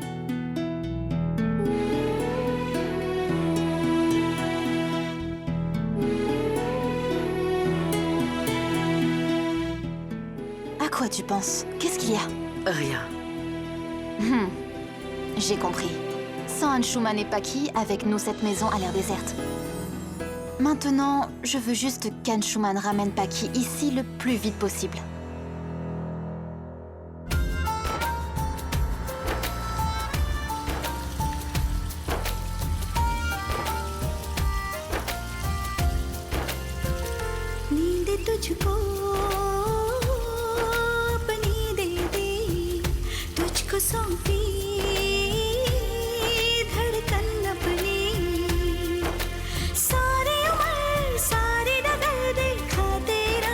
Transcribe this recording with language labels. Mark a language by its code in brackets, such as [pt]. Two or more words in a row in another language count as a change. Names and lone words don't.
[fr] À quoi tu penses? Qu'est-ce qu'il y a? Rien. J'ai compris. Sans Anshuman et Paki, avec nous, cette maison a l'air déserte. Maintenant, je veux juste qu'Anshuman ramène Paki ici le plus vite possible. [hi] नींद तुझको अपनी दे दी, तुझको सौंपी धड़कन अपनी, सारी उम्र सारी डगर देखा तेरा